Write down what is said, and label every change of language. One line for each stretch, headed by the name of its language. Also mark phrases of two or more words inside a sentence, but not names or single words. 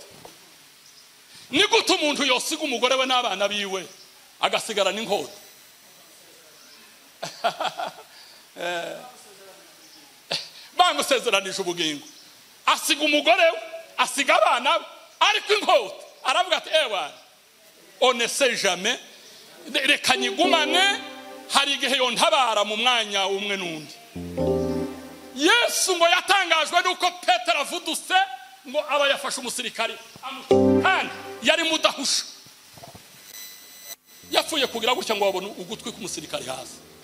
Kinyarwanda: Ni gute umuntu yosiga umugore we n'abana biwe agasigara n'inkota? Bamusezeranije ubugingo, asiga umugore we, asiga abana be, ariko inkota aravuga ati ewa
French: on ne sait jamais,
Kinyarwanda: reka nyigumane, hari igihe yontabara mu mwanya umwe n'undi. Yesu ngo yatangajwe nuko Petero avuduse, ngo aba yafashe umusirikari kandi yari mudahusha, yapfuye kugira gutya ngo babone ugutwi k'umusirikari hasi.